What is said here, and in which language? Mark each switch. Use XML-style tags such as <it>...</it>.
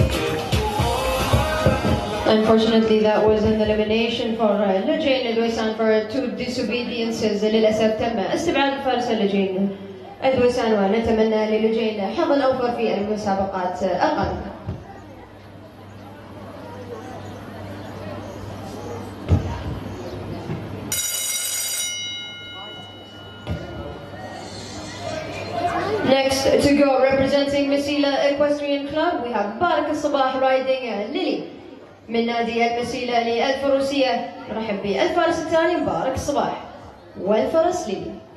<en>Unfortunately, that was an elimination for لجين أدويسان for 2 disobediences.</en> <ar>للأسف تم استبعاد الفارس لجين أدويسان، ونتمنى للجين حظا أوفر في المسابقات القادمة.</ar> <en>Next to go, representing Masila Equestrian Club, we have بارك الصباح riding ليلي</en> <ar>من نادي المسيلة للفروسية. نرحب بالفارس الثاني مبارك الصباح والفرس ليلي.</ar>